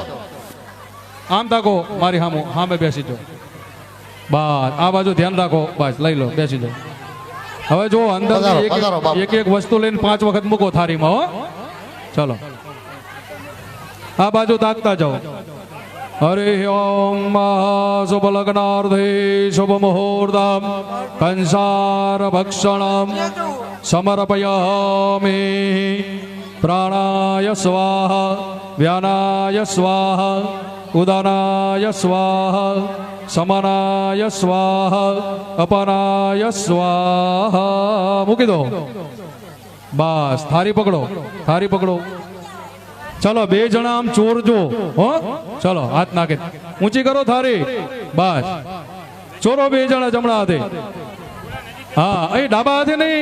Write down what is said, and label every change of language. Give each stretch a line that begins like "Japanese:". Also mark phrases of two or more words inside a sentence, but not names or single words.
Gujarati: આમ તાકો મારી સામે બેસી જાઓ બસ આ બાજુ ધ્યાન રાખો બસ લઈ લો બેસી જાઓ હવે જો અંદર પધારો, પધારો, બાપુ. એક વસ્તુ લઈને 5 વખત મૂકો થારીમાં હો ચલો આ બાજુ તાકતા જાઓ
Sanskrit: हरि ओम शुभ लग्नार्थे शुभ मुहूर्तम कंसार भक्षणम समर्पयामि प्राणाय स्वाहा व्यानाय स्वाहा उदानाय स्वाहा समनाय स्वाहा अपनाय स्वाहा
Gujarati: મૂકી દો બસ થારી પકડો ચલો બે જણા આમ ચોરજો હો ચલો હાથ નાખે ઊંચી કરો થારી બસ ચોરો બે જણા જમણા હાથે હા અહીં ડાબા હાથે નહીં